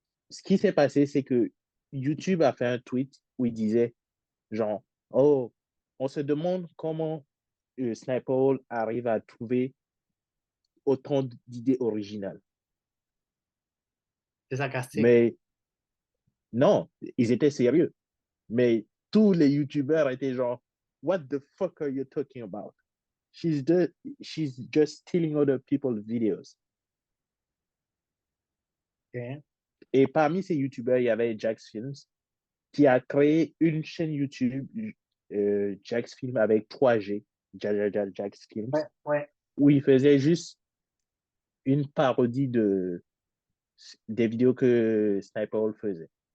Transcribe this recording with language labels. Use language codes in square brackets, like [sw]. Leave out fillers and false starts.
[fr] Ce qui s'est passé, c'est que YouTube a fait un tweet où il disait, genre, oh, on se demande comment Sniper arrive à trouver autant d'idées originales. C'est sarcastique. Mais non, ils étaient sérieux. Mais tous les YouTubers étaient genre, [en] what the fuck are you talking about? She's just, she's just stealing other people's videos. [fr] OK. Et parmi ces YouTubers, il y avait Jax Films, qui a créé une chaîne YouTube, Jax Film avec 3G, Jax Films, Ouais, ouais. où il faisait juste une parodie des vidéos que Sniper Hall faisait.